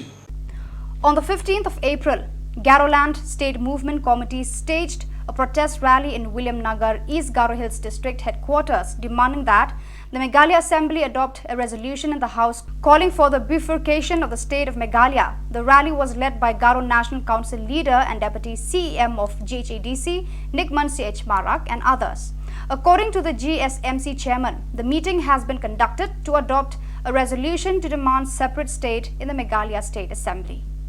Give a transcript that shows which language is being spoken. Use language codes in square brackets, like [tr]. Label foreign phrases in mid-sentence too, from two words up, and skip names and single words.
[en] On the 15th of April, Garoland State Movement Committee staged a protest rally in William Nagar, East Garo Hills District headquarters, demanding that the Meghalaya Assembly adopt a resolution in the House calling for the bifurcation of the state of Meghalaya. The rally was led by Garo National Council leader and Deputy CEM of GHADC, Nikman CH Marak, and others. According to the GSMC chairman, the meeting has been conducted to adopt a resolution to demand separate state in the Meghalaya State Assembly.